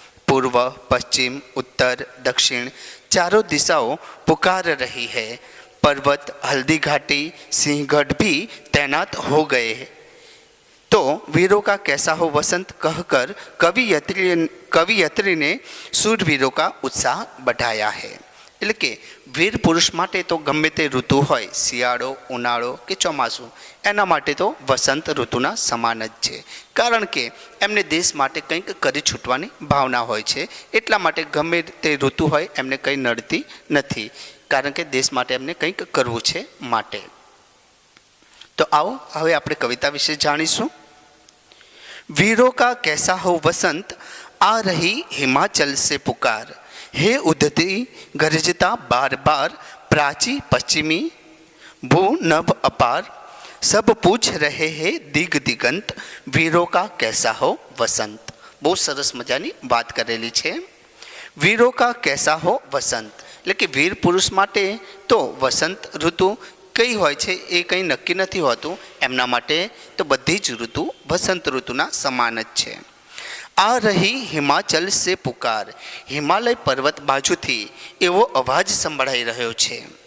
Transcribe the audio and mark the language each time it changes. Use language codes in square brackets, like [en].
[hi] पूर्व, पश्चिम, उत्तर, दक्षिण चारों दिशाओं पुकार रही है। पर्वत, हल्दी घाटी, सिंहगढ़ भी तैनात हो गए हैं। तो वीरों का कैसा हो वसंत कहकर कवियत्री ने शूरवीरों का उत्साह बढ़ाया है। [gu] એટલે કે વીર પુરુષ માટે તો ગમે તે ઋતુ હોય, શિયાળો, ઉનાળો કે ચોમાસું, એના માટે તો વસંત ઋતુના સમાન જ છે। કારણ કે એમને દેશ માટે કંઈક કરી છૂટવાની ભાવના હોય છે, એટલા માટે ગમે તે ઋતુ હોય એમને કંઈ નડતી નથી, કારણ કે દેશ માટે એમને કંઈક કરવું છે માટે। તો આવો હવે આપણે કવિતા વિશે જાણીશું। [hi] वीरों का कैसा हो वसंत, आ रही हिमाचल से पुकार, हे उदती गरजता बार बार, प्राची पश्चिमी भू नभ अपार, सब पूछ रहे हैं दिग दिगंत, वीरों का कैसा हो वसंत। [gu] बहुत सरस मजानी बात करेली छे। [hi] वीरों का कैसा हो वसंत [gu] એટલે કે વીર પુરુષ માટે તો વસંત ઋતુ કઈ હોય છે એ કંઈ નક્કી નથી હોતું। એમના માટે તો બધી જ ઋતુ વસંત ઋતુના સમાન જ છે। [hi] આ રહી હિમાચલ સે પુકાર, [gu] હિમાલય પર્વત બાજુથી એવો અવાજ સંભળાઈ રહ્યો છે।